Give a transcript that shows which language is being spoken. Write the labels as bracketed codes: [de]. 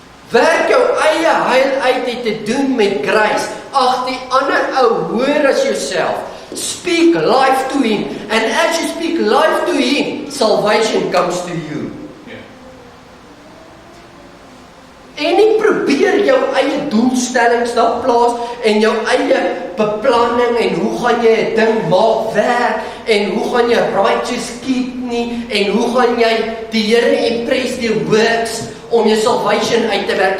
[af] Werk jou eie heil uit het te doen met grace. Ag, die ander ou hoor as jouself. [en] Speak life to him, and as you speak life to him, salvation comes to you. [af] En nie probeer jou eie doelstellings daar plaas en jou eie beplanning en hoe gaan jy 'n ding maak werk en hoe gaan jy righteous keep nie en hoe gaan jy die Here impress deur works om jou salvation uit te werk.